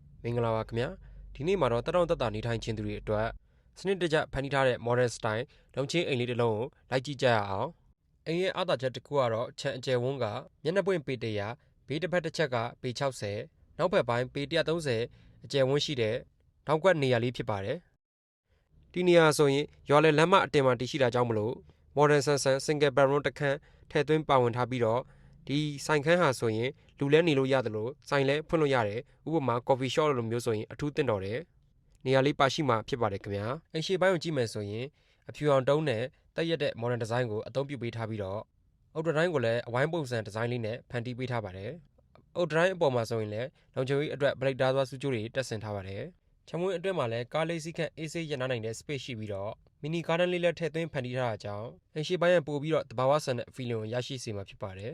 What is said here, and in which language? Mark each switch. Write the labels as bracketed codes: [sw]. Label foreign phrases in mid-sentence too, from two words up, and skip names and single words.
[my] မင်္ဂလာပါခင်ဗျာဒီနေ့မှာတော့တက်တောင့်တက်တာနေထိုင်ခြင်းသူတွေအတွက်စနစ်တကျဖန်တီးထားတဲ့ [en] modern style [my] လုံချင်းအိမ်လေးတစ်လုံးကိုလိုက်ကြည့်ကြရအောင်အိမ်ရဲ့အားသာချက်တစ်ခုကတော့ခြံအကျယ်ဝန်းကမျက်နှာပွင့်ပေ100ဘေးတစ်ဖက်တစ်ချက်ကပေ60နောက်ဘက် ပိုင်းပေ130အကျယ်ဝန်းရှိတဲ့နောက်ကွက်နေရာလေးဖြစ်ပါတယ်ဒီနေရာဆိုရင်ရွာလယ်လမ်းမအတင်မှာတည်ရှိတာကြောင့်မလို့ [en] modern single bedroom [my] တစ်ခန်းထည့်သွင်းပါဝင်ထားပြီးတော့ဒီဆိုင်ခ န်းဟာဆိုရင်လူလဲနေလို့ရတယ်လို့ဆိုင်လဲဖွင့်လို့ရတယ်ဥပမာ [en] coffee shop [my] လိုမျိုးဆိုရင်အထူးသင့်တော်တယ်နေရာလေးပါရှိမှဖြစ်ပါတယ်ခင်ဗျာအိမ်ရှိပိုင်းကိုကြည့်မယ်ဆိုရင်အဖြူအောင်တုံးနဲ့တက်ရက်တဲ့ [en] modern design [my] ကိုအသုံးပြုပေးထားပြီးတော့အုတ်တိုင်းကိုလည်းအဝိုင်းပုံစံဒီဇိုင်းလေးနဲ့ဖန်တီးပေးထားပါတယ်အုတ်တိုင်းအပေါ်မှာဆိုရင်လည်းလုံခြုံရေးအတွက်ဗလိတ်ဓာတ်သွားစုကြိုးတွေတက်ဆင်ထားပါတယ်ချမွေးအတွင်းမှာလည်းကားလေးစီးခန့်အေးဆေးရနာနိုင်တဲ့ space ရှိပြီးတော့မီနီကားတန်းလေးလည်းထည့်သွင်းဖန်တီးထားတာကြောင့်အိမ်ရှိပိုင်းရပို့ပြီးတော့တဘာဝဆန်တဲ့ feeling ကိုရရှိစေမှာဖြစ်ပါတယ်